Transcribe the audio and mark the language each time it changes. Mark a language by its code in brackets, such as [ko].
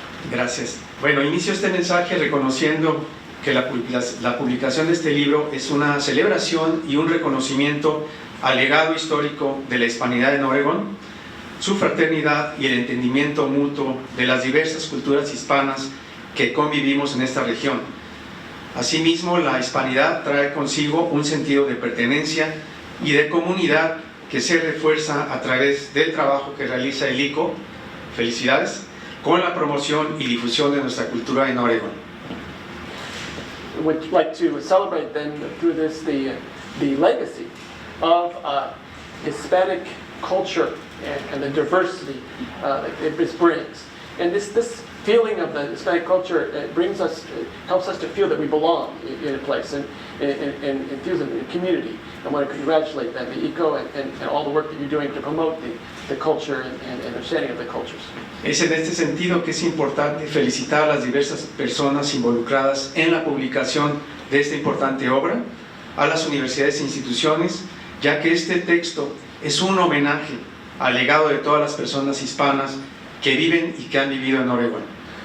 [es] Gracias. Bueno, inicio este mensaje reconociendo que la publicación de este libro es una celebración y un reconocimiento al legado histórico de la hispanidad en Oregón, su fraternidad y el entendimiento mutuo de las diversas culturas hispanas que convivimos en esta región. Asimismo, la hispanidad trae consigo un sentido de pertenencia y de comunidad que se refuerza a través del trabajo que realiza el ICO, felicidades, con la promoción y difusión de nuestra cultura en Oregón. [en] Would like to celebrate then through this the legacy of Hispanic culture and the diversity that it brings. And this feeling of the Hispanic culture helps us to feel that we belong in a place and feels in a community. I want to congratulate them, the ECO, and all the work that you're doing to promote the culture and understanding of the cultures. [es] Es en este sentido que es importante felicitar a las diversas personas involucradas en la publicación de esta importante obra, a las universidades e instituciones, ya que este texto es un homenaje al legado de todas las personas hispanas que viven y que han vivido en Oregón.